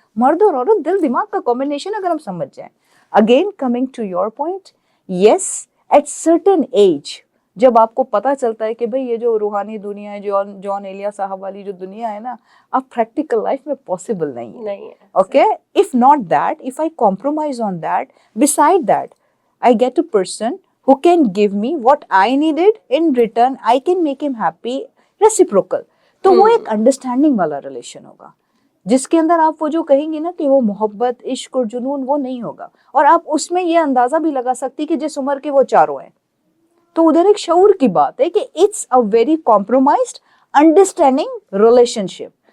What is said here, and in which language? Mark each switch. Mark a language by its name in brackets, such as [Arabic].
[Hindi] मर्द और औरत दिल दिमाग का कॉम्बिनेशन अगर हम समझ जाएं. [English] again coming to your point, yes at certain age [Hindi] जब आपको पता चलता है कि भाई ये जो रूहानी दुनिया है, जॉन एलिया साहब वाली जो दुनिया है ना, अब प्रैक्टिकल लाइफ में पॉसिबल नहीं है. नहीं है. [English] Okay, if not that, if I compromise on that, beside that, I get a person who can give me what I needed in return, I can make him happy, reciprocal. [Hindi] तो वो एक understanding वाला relation होगा, जिसके अंदर आप वो जो कहेंगे ना कि वो मोहब्बत, इश्क और जुनून, वो नहीं होगा. और आप उसमें ये अंदाजा भी लगा सकती कि जिस उम्र के वो चारों हैं, तो उधर एक शऊर की बात है कि [English] It's a very compromised understanding relationship.